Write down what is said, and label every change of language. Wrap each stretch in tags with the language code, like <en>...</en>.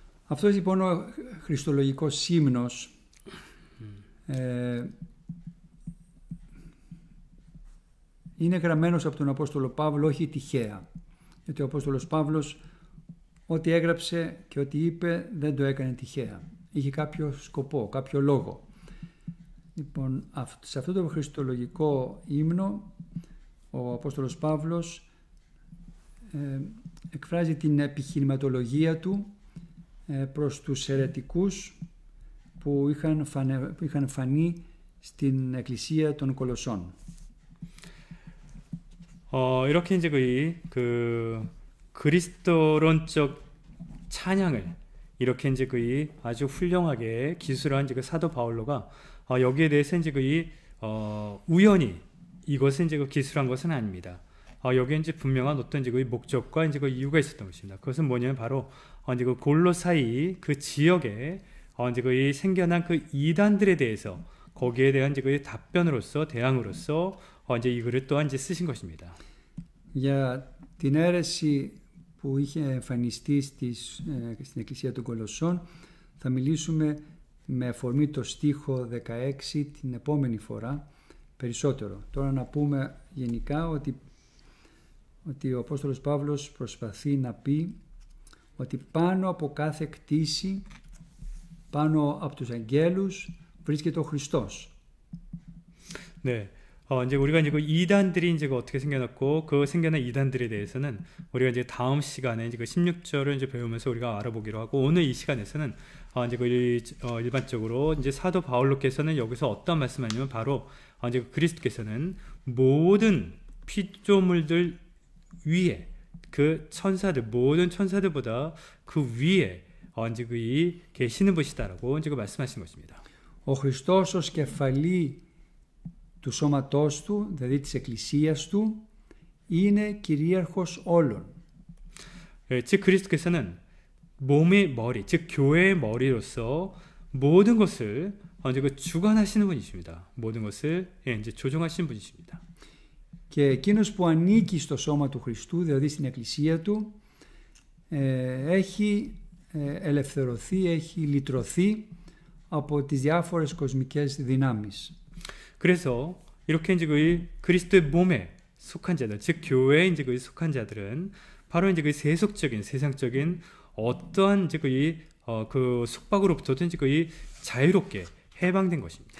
<el>Αυτός λοιπόν ο χριστολογικός ύμνος είναι γραμμένος από τον Απόστολο Παύλο όχι τυχαία. Γιατί ο Απόστολος Παύλος ό,τι έγραψε και ό,τι είπε δεν το έκανε τυχαία. Είχε κάποιο σκοπό, κάποιο λόγο. Λοιπόν, σε αυτό το χριστολογικό ύμνο ο Απόστολος Παύλος εκφράζει την επιχειρηματολογία του προς τους αιρετικούς που είχαν φανεί στην εκκλησία των Κολοσσών.</el> <ko>이렇게 이제 그 그리스도론적 찬양을 이렇게 이제 아주 훌륭하게 기술한 이제 그 사도 바울로가 여기에 대해서 이제 우연히 이것은 이제 기술한 것은 아닙니다. 여기에 이제 분명한 어떤 이제 목적과 이제 이유가 있었던 것입니다. 그것은 뭐냐면 바로 이제 골로사이 그 지역에 이제 생겨난 그 이단들에 대해서 거기에 대한 이제 답변으로서 대항으로서 이제 이 글을 또한 이제 쓰신 것입니다.</ko> <el>Για την αίρεση που είχε εμφανιστεί στην εκκλησία των Κολοσσών θα μιλήσουμε με αφορμή το στίχο 16 την επόμενη φορά περισσότερο. Τώρα να πούμε γενικά ότι ο Απόστολος Παύλος προσπαθεί να πει ότι πάνω από κάθε κτήση, πάνω από τους αγγέλους βρίσκεται ο Χριστός.</el> <ko>네. 이제 우리가 이제 그 이단들이 이제 어떻게 생겨났고 그 생겨난 이단들에 대해서는 우리가 이제 다음 시간에 이제 그 16절을 이제 배우면서 우리가 알아보기로 하고 오늘 이 시간에서는 이제 그 일반적으로 이제 사도 바울로께서는 여기서 어떤 말씀하냐면 바로 이제 그리스도께서는 모든 피조물들 위에 그 천사들 모든 천사들보다 그 위에 이제 그 계시는 분이시다라고 이제 그 말씀하신 것입니다.</ko> <el>Ο Χριστός ως κεφαλή του σώματός του, δηλαδή της εκκλησίας του, είναι κυρίαρχος όλων.</el> <ko>즉 그리스도께서는 몸의 머리, 즉 교회의 머리로서 모든 것을 이제 그 주관하시는 분이십니다. 모든 것을 이제 조종하시는 분이십니다.</ko> <el>Και εκείνος που ανήκει στο σώμα του Χριστού, δηλαδή στην εκκλησία του, έχει ελευθερωθεί, έχει λυτρωθεί από τις διάφορες κοσμικές δυνάμεις.</el> <ko>그래서 이렇게 이제 그 그리스도의 몸에 속한 자들, 즉 교회에 이제 그 속한 자들은 바로 이제 그 세속적인 세상적인 어떠한 이제 그 속박으로부터도 이제 그 자유롭게 해방된 것입니다.</ko>